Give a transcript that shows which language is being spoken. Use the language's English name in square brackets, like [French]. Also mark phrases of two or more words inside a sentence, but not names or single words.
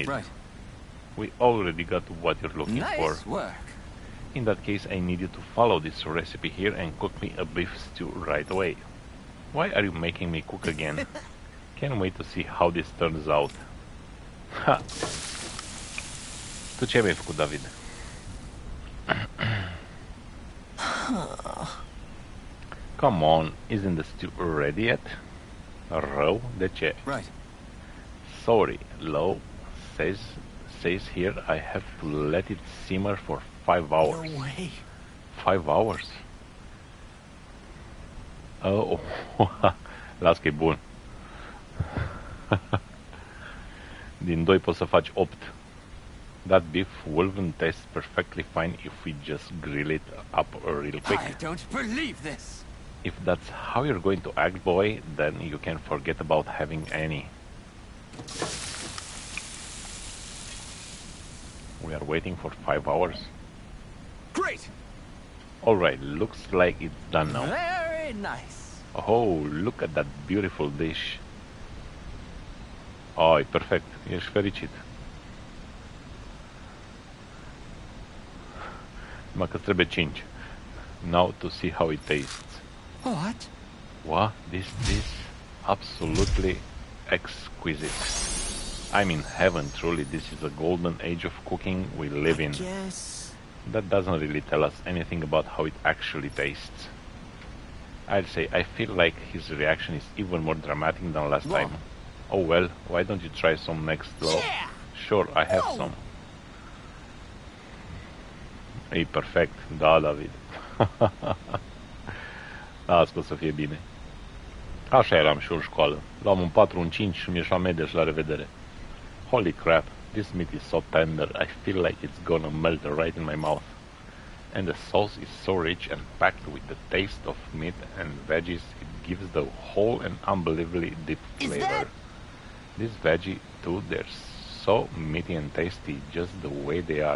[English] Right. We already got what you're looking for. Nice work. In that case, I need you to follow this recipe here and cook me a beef stew right away. Why are you making me cook again? Can't wait to see how this turns out. Ha! [Romanian] Tu ce mi-ai făcut, David? [English] Come on, isn't the stew ready yet? [Romanian] Rău? De ce? [English] Right. Sorry, low. Says here I have to let it simmer for 5 hours. No way. 5 hours? [Romanian] Oh, las că e bun. Din 2 poți să faci 8. [English] That beef will taste perfectly fine if we just grill it up real quick. I don't believe this. If that's how you're going to act, boy, then you can forget about having any. We are waiting for 5 hours. Great. Alright, looks like it's done now. Very nice. Oh, look at that beautiful dish. [Romanian] Oh, e perfect. Ești fericit. Numai că trebuie 5. [English] Now to see how it tastes. What? What? This absolutely exquisite. I'm in heaven, truly. This is a golden age of cooking we live in. Yes. That doesn't really tell us anything about how it actually tastes. I'd say I feel like his reaction is even more dramatic than last time. Oh well, why don't you try some next, though? Yeah. Sure, I have some. [Romanian] E perfect, da, David. Las că o să fie bine. Așa eram și eu în școală. Luam un 4, un 5 și mi ieșea medie și la revedere. [English] Holy crap, this meat is so tender, I feel like it's gonna melt right in my mouth. And the sauce is so rich and packed with the taste of meat and veggies, it gives the whole an unbelievably deep flavor. These veggie too, they're so meaty and tasty, just the way they are.